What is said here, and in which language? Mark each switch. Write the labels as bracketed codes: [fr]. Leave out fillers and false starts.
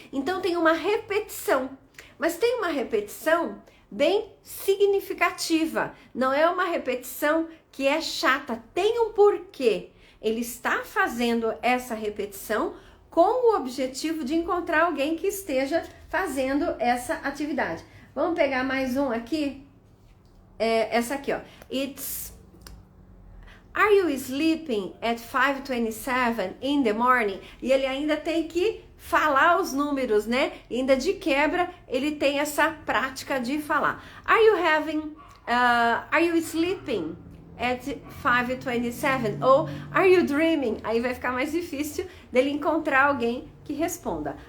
[pt] Então tem uma repetição. Mas tem uma repetição bem significativa, não é uma repetição que é chata, tem um porquê. Ele está fazendo essa repetição com o objetivo de encontrar alguém que esteja fazendo essa atividade. Vamos pegar mais um aqui? Essa aqui, ó. [en] Are you sleeping at 5:27 in the morning? [pt] E ele ainda tem que falar os números, né? E ainda de quebra, ele tem essa prática de falar. [en] Are you sleeping at 5:27? [pt] Ou [en] are you dreaming? [pt] Aí vai ficar mais difícil dele encontrar alguém que responda.